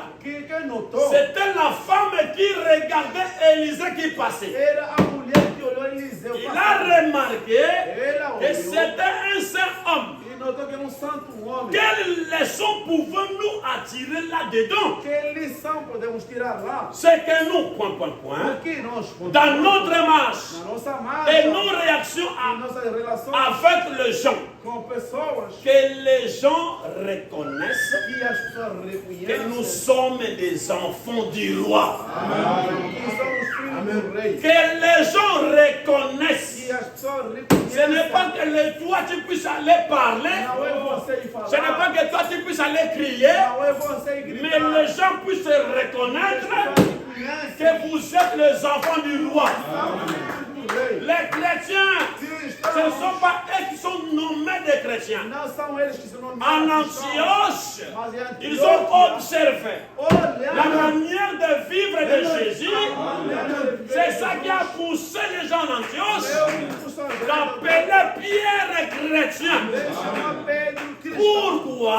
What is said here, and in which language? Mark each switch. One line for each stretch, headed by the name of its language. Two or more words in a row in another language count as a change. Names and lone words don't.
French: C'était la femme qui regardait Élisée qui passait. Il a remarqué que c'était un saint homme. Quelle leçon pouvons-nous attirer là-dedans?
Portuguese: Que lição podemos tirar lá?
French: C'est que nous, dans notre marche
Portuguese: Na nossa marcha,
French: et nos réactions
Portuguese: em nossas relações
French: avec les gens,
Portuguese: com pessoas,
French: que les gens reconnaissent
Portuguese: que as pessoas
French: que nous
Portuguese: reconhecem
French: sommes des enfants du roi.
Portuguese: que somos filhos do rei.
French: Que les gens reconnaissent.
Portuguese: Que as pessoas
French: Ce n'est
Portuguese: reconhecem.
French: pas que toi tu puisses aller parler.
Portuguese: Não é você ir falar.
French: Ce n'est pas que toi tu puisses aller crier.
Portuguese: Não é você ir
French: Mais
Portuguese: gritar.
French: les gens puissent reconnaître que vous êtes les enfants du roi. Les chrétiens, ce ne sont pas eux qui sont nommés des chrétiens.
Portuguese: Não são eles que se nomeam.
French: En Antioche, ils ont observé la manière de vivre de Jésus. C'est ça qui a poussé les gens en Antioche d'appeler Pierre chrétien. Pourquoi?